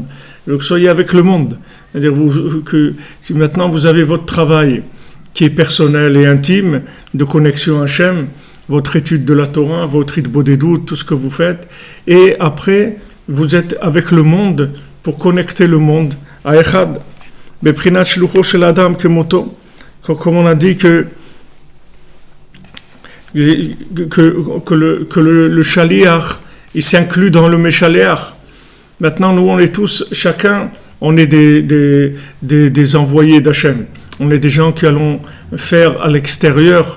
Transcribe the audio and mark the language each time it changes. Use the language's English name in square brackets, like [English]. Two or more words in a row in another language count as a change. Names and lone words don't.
[French] Je veux que vous soyez avec le monde. C'est-à-dire que maintenant, vous avez votre travail qui est personnel et intime, de connexion à Hachem, votre étude de la Torah, votre Hitbodedut, tout ce que vous faites. Et après, vous êtes avec le monde pour connecter le monde à Echad. [Hebrew] בפרט שלוחו של אדם כמותו. [French] Comme on a dit que le shaliach, il s'inclut dans le meshaliach. Maintenant, nous, on est tous, chacun, on est des envoyés d'Hachem. On est des gens qui allons faire à l'extérieur.